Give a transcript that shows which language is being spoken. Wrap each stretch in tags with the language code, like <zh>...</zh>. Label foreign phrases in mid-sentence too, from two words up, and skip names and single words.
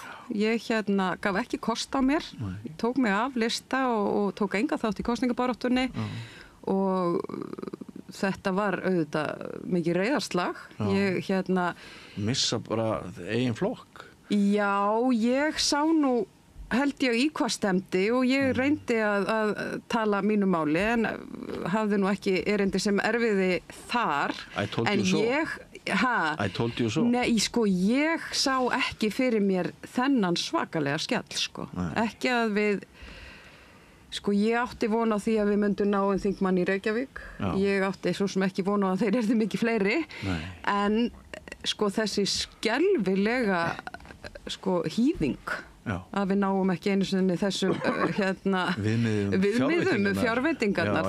<is>Ég gaf ekki kost á mér, tók mig af lista og tók enga þátt í kosningabaráttunni og þetta var auðvitað mikið reiðarslag. Ég missa bara eigin flokk. Já, ég sá nú held ég í hvað stemdi og ég reyndi að tala mínu máli en hafði nú ekki erindi sem erfiði þar.</is> <en>I told you so. I told you so.</en> <is>Nei, ég sá ekki fyrir mér þennan svakalega skell, Ekki að við ég átti von á því að við myndum ná þingmann í Reykjavík. Já. Ég átti svo sem ekki von á að þeir eru mikið fleiri. Nei. En þessi skelfilega hýðing að við náum ekki einu sinni þessum viðmiðum fjárveitingarnar.</is>